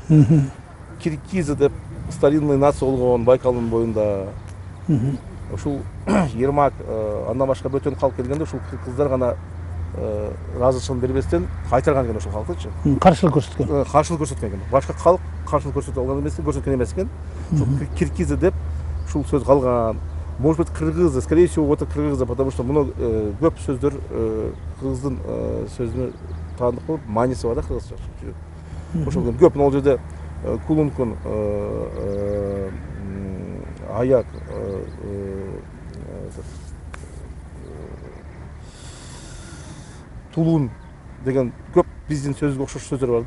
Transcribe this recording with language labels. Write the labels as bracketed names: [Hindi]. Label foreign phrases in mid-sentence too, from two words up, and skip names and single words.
[Kyrgyz] Киргизы деп [Russian] старинный нация [Kyrgyz] болгон Байкалдын боюнда ушул Ермак андан башка бөтөн калк келгенде ушул кыздар гана ыраазычылыгын бербестен кайтарган экен ошол калкты. Каршылык көрсөткөн. Каршылык көрсөткөн экен. Башка калк каршылык көрсөтө алган эмес, көрсөткөн эмес экен. Ушул киргизы деп ушул сөз калган. [Russian] Может быть, кыргызы, скорее всего, это кыргызы, потому что много [Kyrgyz] көп сөздөр кыргыздын сөзүнө таандык болуп, мааниси бар да кыргызча. Ошол көп могул жерде кулункун, аяк, тулун деген көп биздин сөзгө окшош сөздөр бар да.